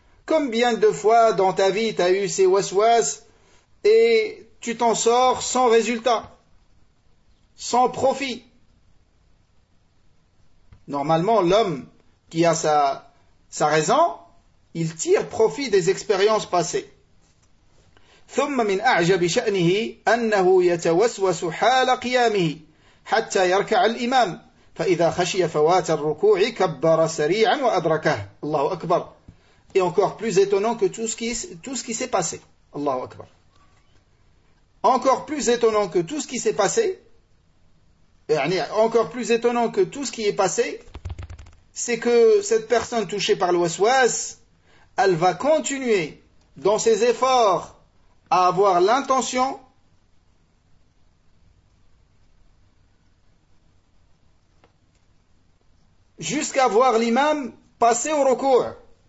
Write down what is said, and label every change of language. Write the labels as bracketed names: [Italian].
[French] Combien de fois dans ta vie tu as eu ces waswas et tu t'en sors sans résultat, sans profit. Normalement, l'homme qui a sa raison, il tire profit des expériences passées. [Arabic] ثم من أعجب شأنه أنه يتوسوس حال قيامه حتى يركع الإمام، فإذا خشي فوات الركوع كبر سريعا وأدركه. الله أكبر. [French] Et encore plus étonnant que tout ce qui s'est passé. Allahu Akbar. Encore plus étonnant que tout ce qui s'est passé, encore plus étonnant que tout ce qui est passé, c'est que cette personne touchée par le waswas, elle va continuer dans ses efforts à avoir l'intention jusqu'à voir l'imam passer au recours.